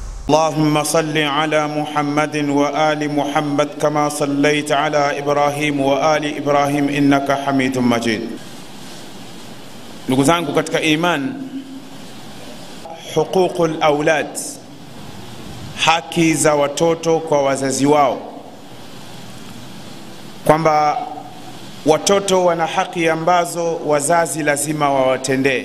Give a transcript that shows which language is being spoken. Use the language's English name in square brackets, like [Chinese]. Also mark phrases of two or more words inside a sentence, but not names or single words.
[Arabic] اللهم صل على محمد وآل محمد كما صليت على إبراهيم وآل إبراهيم إنك حميد مجيد. [Swahili] Ndugu zangu katika iman, [Arabic] حقوق الأولاد, [Swahili] haki za watoto kwa wazazi wao, kwamba watoto wana haki ambazo wazazi lazima wawatendee.